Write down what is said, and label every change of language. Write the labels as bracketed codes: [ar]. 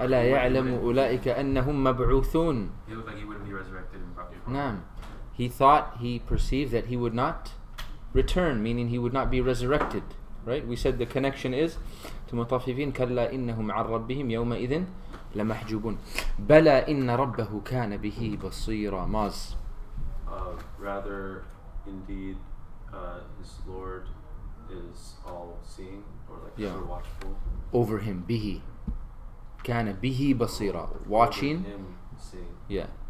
[ar] ألا يعلم أولئك أنهم مبعوثون. [en] He looked like he wouldn't be resurrected in probably. [ar] نعم. [en] He thought, he perceived that he would not return, meaning he would not be resurrected. Right? We said the connection is to [ar] مطففين كلا إنهم عن ربهم يومئذ لمحجوبون. بلى إن ربه كان به بصيرا. ماز. [en] Rather, indeed, his Lord is all-seeing, or like ever watchful. Over him, [ar] به. كان به بصيرا. [en] Watching. Over him, seeing. Yeah.